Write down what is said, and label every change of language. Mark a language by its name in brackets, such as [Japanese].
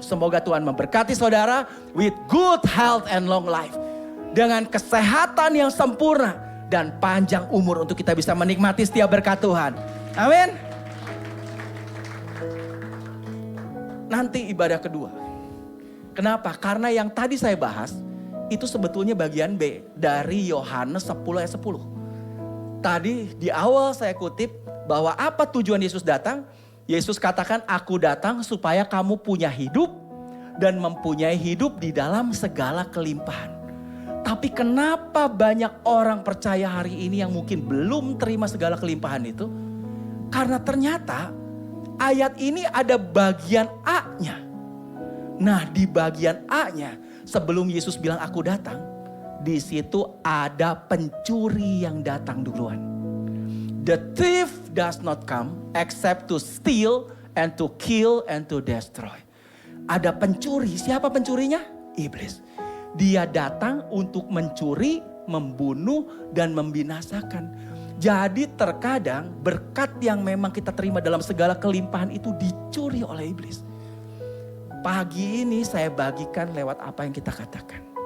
[Indonesian] Semoga Tuhan memberkati saudara [English] with good health and long life. [Indonesian] Dengan kesehatan yang sempurna dan panjang umur untuk kita bisa menikmati setiap berkat Tuhan. Amin. Nanti ibadah kedua. Kenapa? Karena yang tadi saya bahas itu sebetulnya bagian B dari Yohanes 10 ayat 10. Tadi di awal saya kutip bahwa apa tujuan Yesus datang? Yesus katakan, aku datang supaya kamu punya hidup dan mempunyai hidup di dalam segala kelimpahan. Tapi kenapa banyak orang percaya hari ini yang mungkin belum terima segala kelimpahan itu? Karena ternyata ayat ini ada bagian A-nya. Nah, di bagian A-nya sebelum Yesus bilang aku datang, di situ ada pencuri yang datang duluan. [English] The thief does not come except to steal and to kill and to destroy. [Indonesian] Ada pencuri, siapa pencurinya? Iblis. Dia datang untuk mencuri, membunuh, dan membinasakan. Jadi terkadang berkat yang memang kita terima dalam segala kelimpahan itu dicuri oleh iblis. Pagi ini saya bagikan lewat apa yang kita katakan.